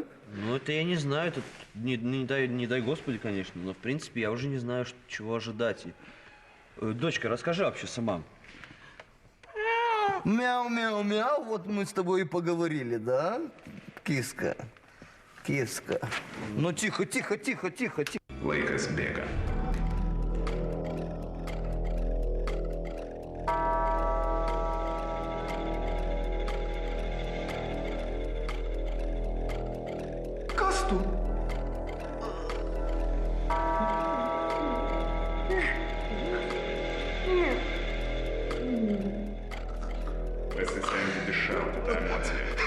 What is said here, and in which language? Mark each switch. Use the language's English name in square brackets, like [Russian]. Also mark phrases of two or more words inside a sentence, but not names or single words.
[Russian] Ну, это я не знаю, это не дай Господи, конечно, но, в принципе, я уже не знаю, чего ожидать. Дочка, расскажи вообще сама. Мяу-мяу-мяу, вот мы с тобой и поговорили, да? Киска. Ну, тихо. [Lithuanian] Laikas bėga. Kas tu? Pasistengti iššauti tą emociją.